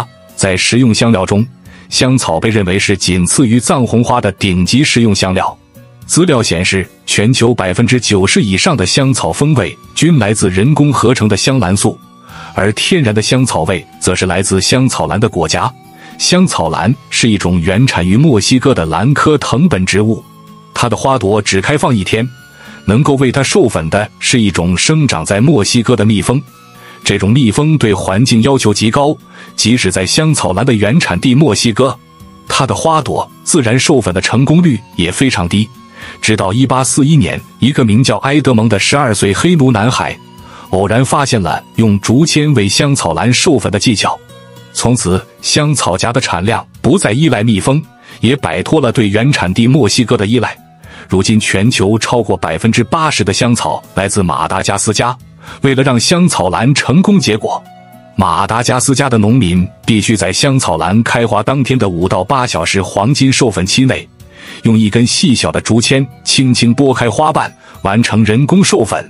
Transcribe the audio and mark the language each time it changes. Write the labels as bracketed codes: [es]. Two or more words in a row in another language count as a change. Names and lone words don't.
[zh] 在食用香料中，香草被認為是僅次於藏紅花的頂級食用香料。資料顯示，全球90%以上的香草風味均來自人工合成的香蘭素，而天然的香草味則是來自香草蘭的果莢。香草蘭是一種原產於墨西哥的蘭科藤本植物，它的花朵只開放1天，能夠為它授粉的是一種生長在墨西哥的蜜蜂。這種蜜蜂對環境要求極高，即使在香草蘭的原產地墨西哥，它的花朵自然授粉的成功率也非常低。直到1841年，一個名叫埃德蒙的12歲黑奴男孩偶然發現了用竹籤為香草蘭授粉的技巧，從此香草莢的產量不再依賴蜜蜂，也擺脫了對原產地墨西哥的依賴。如今全球超過80%的香草來自馬達加斯加。為了讓香草蘭成功結果，馬達加斯加的農民必須在香草蘭開花當天的5到8小時黃金授粉期內，用一根細小的竹籤輕輕撥開花瓣，完成人工授粉。